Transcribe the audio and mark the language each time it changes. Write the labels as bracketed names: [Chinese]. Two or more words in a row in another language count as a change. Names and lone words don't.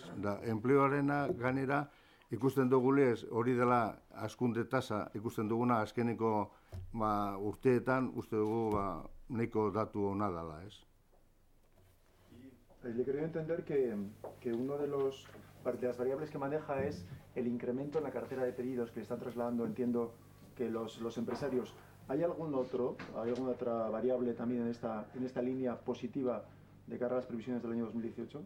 [Basque] Da, enpleguarena ganera ikusten dugulez, hori dela askunde tasa ikusten duguna azkeneko urteetan, uste dugu nahiko datu ona dela, ez? [Spanish] Le quería entender que una de las variables que maneja es el incremento en la cartera de pedidos que le están trasladando, entiendo, que los empresarios. ¿Hay alguna otra variable también en esta línea positiva de cara a las previsiones del año 2018?